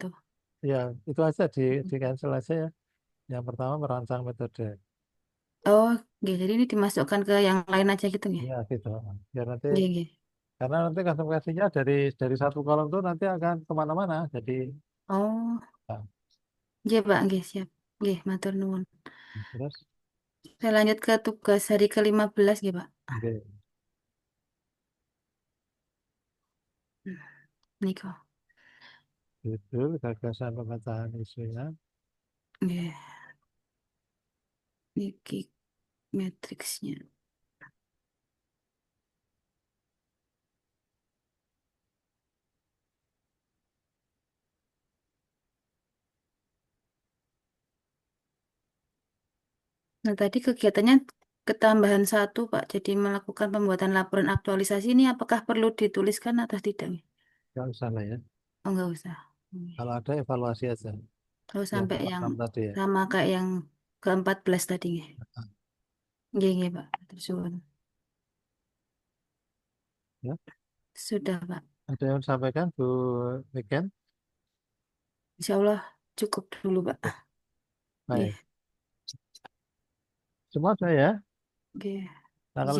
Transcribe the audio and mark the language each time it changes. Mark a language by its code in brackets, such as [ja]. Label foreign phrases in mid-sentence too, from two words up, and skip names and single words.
[id] ya itu aja di cancel aja ya. Yang pertama merancang metode. Oh, nggih. Jadi ini dimasukkan ke yang lain aja gitu nggih. Ya gitu. Biar nanti [jv] Nggih, nggih. [id] karena nanti konsekuensinya dari satu kolom itu nanti akan kemana-mana. Jadi Oh, nah, [jv] nggih, Pak. Nggih, siap. Nggih, matur nuwun. [id] terus Saya lanjut ke tugas hari ke-15 nggih, Pak. oke. Niko. Judul gagasan pemecahan isunya. [jv] Nggih. Niki [id] matriksnya. Nah, tadi kegiatannya ketambahan 1, Pak. Jadi melakukan pembuatan laporan aktualisasi ini apakah perlu dituliskan atau tidak nih? Nggak usah lah ya. Oh, nggak usah. Kalau ada evaluasi aja. Kalau Yang sampai yang pertama tadi ya. sama kayak yang ke-14 tadi nggih. [jv] Nggih, nggih, Pak. Terus suwun. [id] Ya. Sudah, Pak. Ada yang disampaikan Bu Niken? [ar] Insya Allah [id] cukup dulu, Pak. Nggih. Baik. Semua sudah ya. Nggih. Nah, kalau